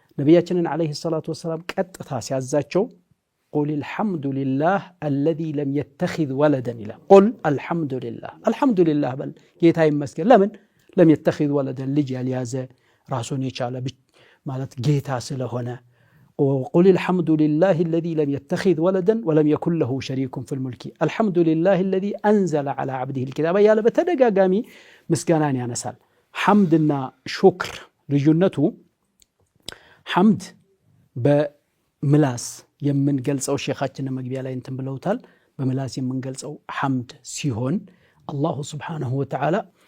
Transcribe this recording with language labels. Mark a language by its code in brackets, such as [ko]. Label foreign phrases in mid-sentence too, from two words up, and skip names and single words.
[ar] ነብያችንን عليه الصلاة والسلام [am] ቀጥታ ሲያዛቸው [ar] قل الحمد لله الذي لم يتخذ ولدا إلا قل الحمد لله بل [am] ጌታ ይመስገን ለምን [ar] لم يتخذ ولدا [am] ልጅ ያልያዘ ራሱን የቻለ ማለት ጌታ ስለሆነ قل [ar] الحمد لله الذي لم يتخذ ولدا ولم يكن له شريك في الملك الحمد لله الذي أنزل على عبده الكتاب [am] ያለ በተደጋጋሚ ምስጋናን ያነሳል ሐምድና ሹክር ልዩነቱ ሐምድ በምላስ የምንገልጸው ሼኻችን መግቢያ ላይ እንትን ብለውታል በምላስ የምንገልጸው ሐምድ ሲሆን አላሁ [ar] سبحانه وتعالى